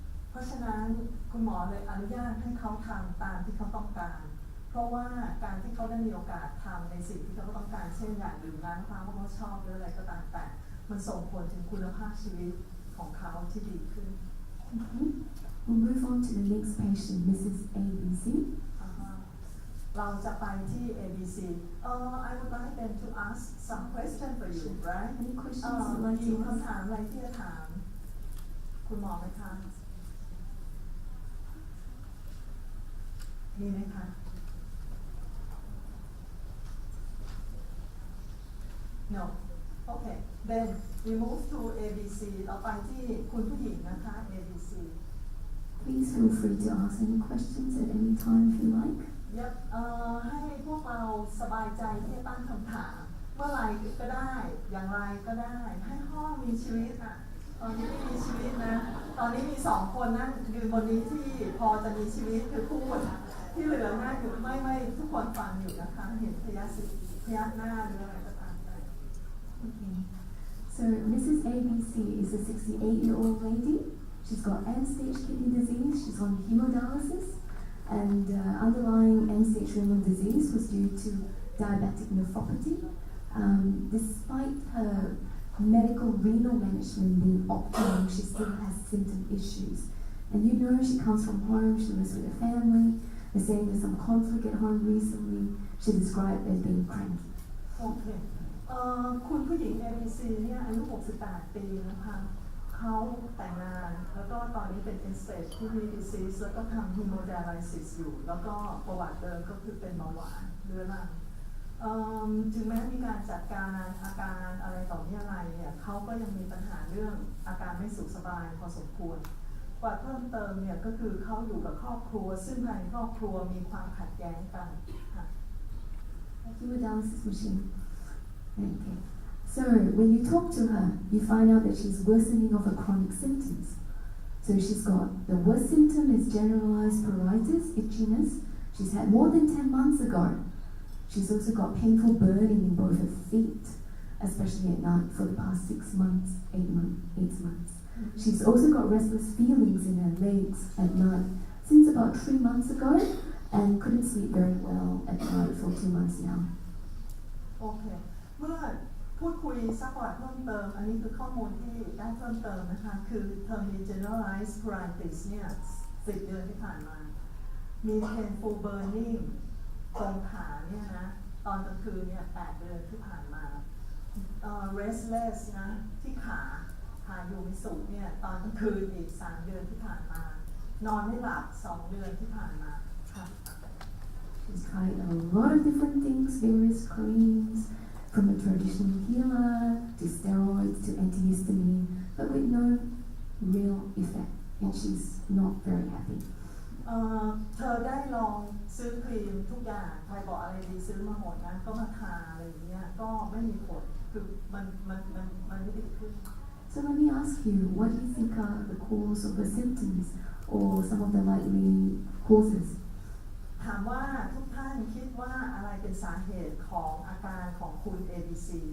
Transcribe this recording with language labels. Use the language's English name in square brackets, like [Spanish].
[Thai] เพราะฉะนั้นคุณหมอเลยอนุญาตให้เขาทำตามที่เขาต้องการเพราะว่าการที่เขาได้มีโอกาสทำในสิ่งที่เขาต้องการเช่นอยากดื่มน้ำมะพร้าวเพราะเขาชอบหรืออะไรก็ตามแต่มันส่งผลถึงคุณภาพชีวิตของเขาที่ดีขึ้น [English] Okay, we'll move on to the next patient, Mrs. ABC. [Thai] เราจะไปที่ [English] ABC I would like them to ask some question for you right Any questions you'd [Thai] มี [English] like to [Thai] คำ [English] ask? [Thai] ถามอะไรที่จะถามคุณหมอไหมคะมีไหมคะ [English] No okay then we move to ABC [Thai] เราไปที่คุณผู้หญิงนะคะ ABC [English] Please feel free to ask any questions at any time if you like. [Thai] ให้พวกเราสบายใจที่จะตั้งคำถามเมื่อไรก็ได้อย่างไรก็ได้ให้ห้องมีชีวิตอ่ะตอนนี้ไม่มีชีวิตนะตอนนี้มี2 คนนั่งยืนบนนี้ที่พอจะมีชีวิตคือพูดที่เหลือนั่งอยู่ไม่ทุกคนฟังอยู่นะคะเห็นพยักหน้าหรืออะไรก็ตามไป [English] Okay. So Mrs. ABC is a 68-year-old lady. She's got end-stage kidney disease. She's on hemodialysis. And underlying end-stage renal disease was due to diabetic nephropathy. Despite her medical renal management being optimal, she still has symptom issues. And you know she comes from home, she lives with her family. They're saying there's some conflict at home recently. She described as being cranky. Okay. [Thai] คุณผู้หญิง ABC เนี่ยอายุ 68 ปีนะคะเขาแต่งงานแล้วก็ตอนนี้เป็น end-stage kidney disease แล้วก็ทำ hemodialysis อยู่แล้วก็ประวัติเดิมก็คือเป็นเบาหวานเรื้อรังถึงแม้มีการจัดการอาการอะไรต่อมีอะไรเนี่ยเขาก็ยังมีปัญหาเรื่องอาการไม่สุขสบายพอสมควรกว่าเพิ่มเติมเนี่ยก็คือเขาอยู่กับครอบครัวซึ่งในครอบครัวมีความขัดแย้งกันค่ะ [English] Hemodialysis machine. Okay. So when you talk to her, you find out that she's worsening of her chronic symptoms. So she's got the worst symptom is generalized pruritus, itchiness. She's had more than 10 months ago. She's also got painful burning in both her feet, especially at night for the past 6 months, 8 months. She's also got restless feelings in her legs at night since about 3 months ago and couldn't sleep very well at night for 2 months now. [Thai] โอเคเมื่อพูดคุยซักประวัติเพิ่มเติมอันนี้คือข้อมูลที่ได้เพิ่มเติมนะคะคือเธอมี generalized pruritus เนี่ย10 เดือนที่ผ่านมามี painful burning ตรงขาเนี่ยนะตอนกลางคืนเนี่ย8 เดือนที่ผ่านมาrestless นะที่ขาอยู่ไม่สุขเนี่ยตอนกลางคืนอีก3 เดือนที่ผ่านมานอนไม่หลับ2 เดือนที่ผ่านมาค่ะ [English] She's tried a lot of different things, various creams, from a traditional healer to steroids to antihistamine, but with no real effect, and she's not very happy. [Thai] เธอได้ลองซื้อครีมทุกอย่างใครบอกอะไรดีซื้อมาหมดนะก็มาทาอะไรอย่างเงี้ยก็ไม่มีผลคือมันไม่ดีขึ้น [English] So let me ask you, what do you think are the cause of the symptoms or some of the likely causes? [Thai] ถามว่าทุกท่านคิดว่าอะไรเป็นสาเหตุของอาการของคุณ ABC